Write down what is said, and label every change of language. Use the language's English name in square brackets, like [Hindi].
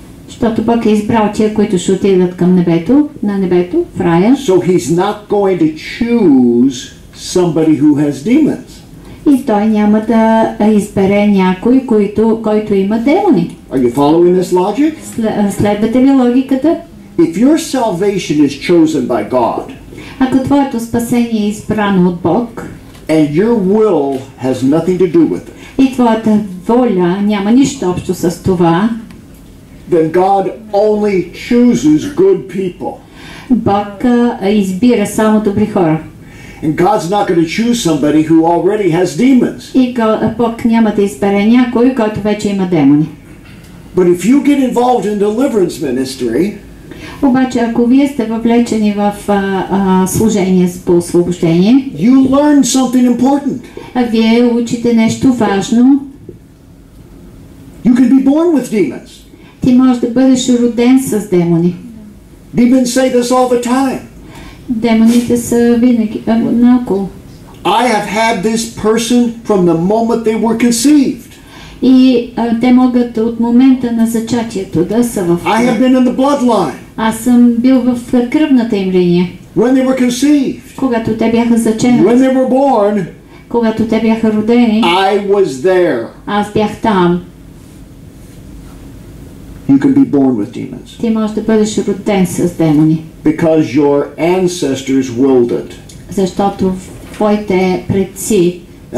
[Bulgarian] Защото Бог е избрал тия, които ще отидат към небето, на небето, в рая. [English] So he's not going to choose somebody who has demons. [Bulgarian] И той няма да избере някой, който има демони. [English] Are you following this logic? [Bulgarian] Следвате ли логиката? [English] If your salvation is chosen by God, [Bulgarian] ако твоето спасение е избрано от Бог, [English] and your will has nothing to do with it, [Bulgarian] и твоята воля няма нищо общо с това, [English] then God only chooses good people. [Bulgarian] Бог избира само добри хора. [English] And God's not going to choose somebody who already has demons. [Bulgarian] И Бог няма да избере някой, който вече има демони. [English] But if you get involved in deliverance ministry, [Bulgarian] обаче ако вие сте въвлечени в служение по освобождение, [English] you learn something important. [Bulgarian] Вие учите нещо важно. [English] You can be born with demons. [Bulgarian] Ти можеш да бъдеш роден с демони. [English] Demons say this all the time. [Bulgarian] Демоните са винаги наоколо. [English] I have had this person from the moment they were conceived. [Bulgarian] И те могат от момента на зачатието да са в... [English] I have been in the bloodline. [Bulgarian] Аз съм бил в кръвната им линия. [English] When they were conceived. [Bulgarian] Когато те бяха заченати. [English] When they were born. [Bulgarian] Когато те бяха родени. [English] I was there. [Bulgarian] Аз бях там. [English] You can be born with demons. [Bulgarian] Ти можеш да бъдеш роден с демони. [English] Because your ancestors willed it. [Bulgarian] Защото твоите предци са...